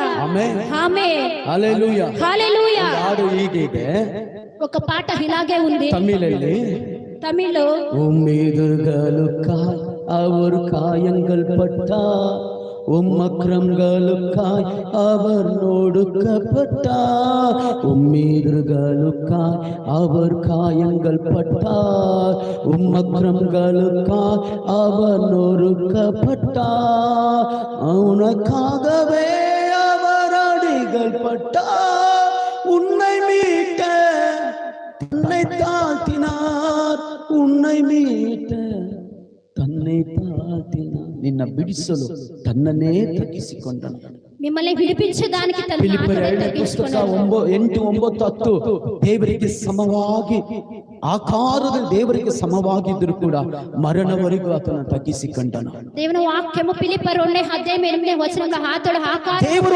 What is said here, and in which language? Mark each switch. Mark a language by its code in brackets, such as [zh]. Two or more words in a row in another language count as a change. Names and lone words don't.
[kn] ಆಮೆನ್ [te] ఆమేన్ హల్లెలూయా హల్లెలూయా. [kn] ಹಾಡು ಹೀಗಿದೆ, [te] ఒక పాట ఇలాగే ఉంది [kn] ತಮಿಳಲ್ಲಿ. [te] తమిళ్లో. [ta] உம்மீதுகளுக்காய் அவர் காயங்கள் பட்டார், உம்மக்கிரமங்களுக்காய் அவர் நொடுக்கப்பட்டார். உம்மீதுகளுக்காய் அவர் காயங்கள் பட்டார், உம்மக்கிரமங்களுக்காய் அவர் நொறுக்கப்பட்டார். உனக்காகவே அவர் அடிகள் பட்டார், உன்னை மீட்ட தன்னை தாழ்த்தினார், உன்னை மீட்ட தன்னை தாழ்த்தினார், [kn] ನಿನ್ನ ಬಿಡಿಸಲು ತನ್ನನ್ನೇ ತಗ್ಗಿಸಿಕೊಂಡನು. [te] మిమ్మల్ని విడిపించడానికి తన [kn] ಫಿಲಿಪ್ಪರ [te] ఆత్మను [kn] 2 ಪುಸ್ತಕ [te] తగ్గించుకున్నాడు. [kn] 8, 9, 10 ದೇವರಿಗೆ ಸಮವಾಗಿ ಆಕಾರದಲ್ಲಿ ದೇವರಿಗೆ ಸಮವಾಗಿದ್ದರೂ ಕೂಡ ಮರಣವರೆಗೂ ಆತನ ತಗ್ಗಿಸಿಕೊಂಡನು. [te] దేవుని వాక్యము ఫిలిప్ప 2:18 వచనంలో ఆతడు ఆకారం [kn] ದೇವರು